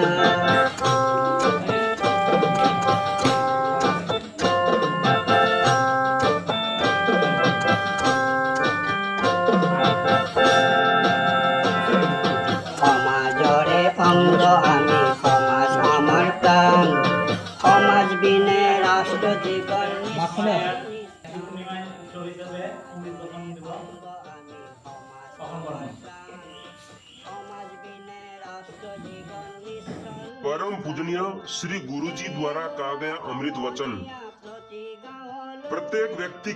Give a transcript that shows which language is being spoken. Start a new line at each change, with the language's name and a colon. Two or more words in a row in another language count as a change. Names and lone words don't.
Assamese: সমাজৰে অংগ আমি সমাজ আমাৰ প্ৰাণ সমাজ বিনে ৰাষ্ট্ৰ জীৱন
Hindi: परम पूजनीय श्री गुरु जी द्वारा कहा गया अमृत वचन प्रत्येक व्यक्ति